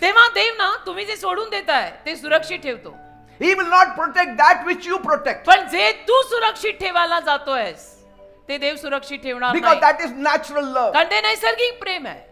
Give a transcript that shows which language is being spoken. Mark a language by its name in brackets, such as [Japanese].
[Marathi] तेव्हा देव ना तुम्ही जे सोडून देताय ते सुरक्षित ठेवतो. [English] He will not protect that which you protect. [Marathi] पण जे तू सुरक्षित ठेवायला जातोयस ते देव सुरक्षित ठेवणार [English] Because [Marathi] नाही. [English] that is natural love. [Marathi] कारण ते नैसर्गिक प्रेम आहे.